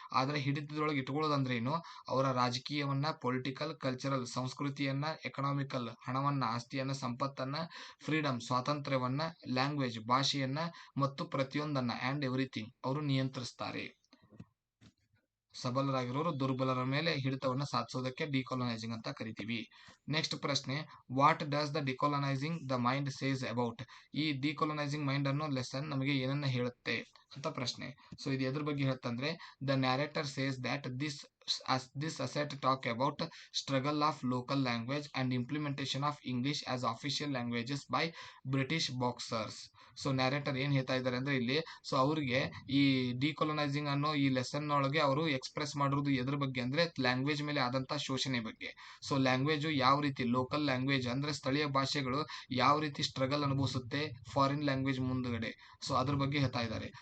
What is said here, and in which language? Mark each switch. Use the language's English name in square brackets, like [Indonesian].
[Kannada] ಆದ್ರೆ ಹಿಡಿತದೊಳಗೆ ಇಟ್ಕೊಳ್ಳೋದಂದ್ರೆ ಏನು? ಅವರ ರಾಜಕೀಯವನ್ನ, ಪೊಲಿಟಿಕಲ್, ಕಲ್ಚರಲ್ ಸಂಸ್ಕೃತಿಯನ್ನ, ಎಕನಾಮಿಕಲ್ ಹಣವನ್ನ, ಆಸ್ತಿಯನ್ನ, ಸಂಪತ್ತನ್ನ, ಫ್ರೀಡಮ್ ಸ್ವಾತಂತ್ರ್ಯವನ್ನ, ಲ್ಯಾಂಗ್ವೇಜ್ ಭಾಷೆಯನ್ನ ಮತ್ತು ಪ್ರತಿಯೊಂದನ್ನ [English] and everything [Kannada] ಅವರು ನಿಯಂತ್ರಿಸ್ತಾರೆ. ಸಬಲರಾಗಿರೋರು ದುರ್ಬಲರ ಮೇಲೆ ಹಿಡಿತವನ್ನ ಸಾಧಿಸೋದಕ್ಕೆ ಡಿಕೊಲೊನೈಸಿಂಗ್ ಅಂತ ಕರಿತೀವಿ. [English] Next ಪ್ರಶ್ನೆ, what does the decolonising the mind says about? [Kannada] ಈ ಡಿಕೊಲೊನೈಸಿಂಗ್ ಮೈಂಡ್ ಅನ್ನೋ ಲೆಸನ್ ನಮಗೆ ಏನನ್ನ ಹೇಳುತ್ತೆ ಅಂತ ಪ್ರಶ್ನೆ. [English] so [Kannada] ಇದು ಎದ್ರ ಬಗ್ಗೆ ಹೇಳುತ್ತಂದ್ರೆ, [English] The narrator says that this asset talk about struggle of local language and implementation of English as official languages by British boxers. [Kannada] So narrator ಏನ್ ಹೇಳ್ತಾ ಇದ್ದಾರೆ ಅಂದ್ರೆ ಇಲ್ಲಿ, ಸೊ ಅವ್ರಿಗೆ ಈ ಡಿಕೊಲೊನೈಸಿಂಗ್ ಅನ್ನೋ ಈ ಲೆಸನ್ ಒಳಗೆ ಅವರು ಎಕ್ಸ್ಪ್ರೆಸ್ ಮಾಡಿರೋದು ಎದ್ರ ಬಗ್ಗೆ ಅಂದ್ರೆ ಲ್ಯಾಂಗ್ವೇಜ್ ಮೇಲೆ ಆದಂತ ಶೋಷಣೆ ಬಗ್ಗೆ. ಸೊ ಲ್ಯಾಂಗ್ವೇಜ್ ಯಾವ ರೀತಿ, ಲೋಕಲ್ ಲ್ಯಾಂಗ್ವೇಜ್ ಅಂದ್ರೆ ಸ್ಥಳೀಯ ಭಾಷೆಗಳು ಯಾವ ರೀತಿ ಸ್ಟ್ರಗಲ್ ಅನುಭವಿಸುತ್ತೆ ಫಾರಿನ್ ಲ್ಯಾಂಗ್ವೇಜ್ ಮುಂದ್ಗಡೆ, ಸೊ ಅದ್ರ ಬಗ್ಗೆ ಹೇಳ್ತಾ ಇದ್ದಾರೆ.